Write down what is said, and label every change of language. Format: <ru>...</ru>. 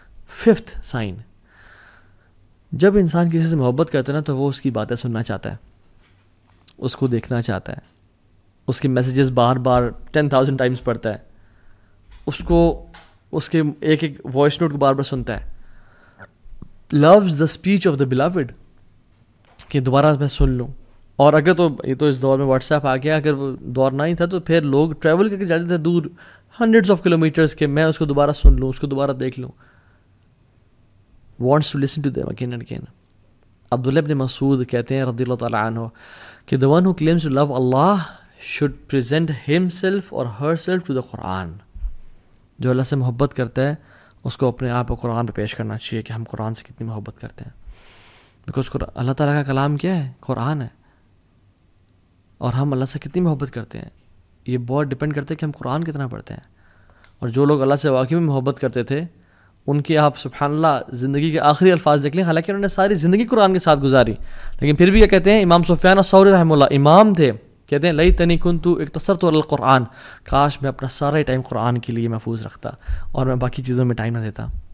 <ur>Fifth sign, جب انسان کسی سے محبت کرتا ہے نا تو وہ اس کی باتیں سننا چاہتا ہے، اس کو دیکھنا چاہتا ہے، اس کے میسیجز بار بار 10,000 ٹائمز پڑھتا ہے، اس کو اس کے ایک ایک وائس نوٹ کو بار بار سنتا ہے.</ur> <en>loves the speech of the beloved.</en> <ur>کہ دوبارہ میں سن لوں. اور اگر تو یہ تو اس دور میں واٹس ایپ آ گیا, اگر وہ دور نہ ہی تھا تو پھر لوگ ٹریول کر کے جاتے تھے دور ہنڈریڈس آف کلومیٹرس کہ میں اس کو دوبارہ سن لوں, اس کو دوبارہ دیکھ لوں.</ur> <en>Wants to listen to them again and again.</en> <ur>عبداللہ ابن مسعود کہتے ہیں رضی اللہ تعالیٰ عنہ کہ</ur> <en>the one who claims to love Allah should present himself or herself to the Quran.</en> <ur>جو اللہ سے محبت کرتا ہے اس کو اپنے آپ کو قرآن پہ پیش کرنا چاہیے کہ ہم قرآن سے کتنی محبت کرتے ہیں. بیکاز اللہ تعالیٰ کا کلام کیا ہے؟ قرآن ہے. اور ہم اللہ سے کتنی محبت کرتے ہیں یہ بہت ڈپینڈ کرتا ہے کہ ہم قرآن کتنا پڑھتے ہیں. اور جو لوگ اللہ سے واقعی میں محبت کرتے تھے ان کی آپ سبحان اللہ زندگی کے آخری الفاظ دیکھ لیں, حالانکہ انہوں نے ساری زندگی قرآن کے ساتھ گزاری, لیکن پھر بھی یہ کہتے ہیں, امام سفیان الثوری رحمہ اللہ امام تھے, کہتے ہیں</ur> <ar>لیتنی کنت اقتصرت علی القرآن,</ar> <ur>کاش میں اپنا سارا ٹائم قرآن کے لیے محفوظ رکھتا اور میں باقی چیزوں میں ٹائم نہ دیتا.</ur>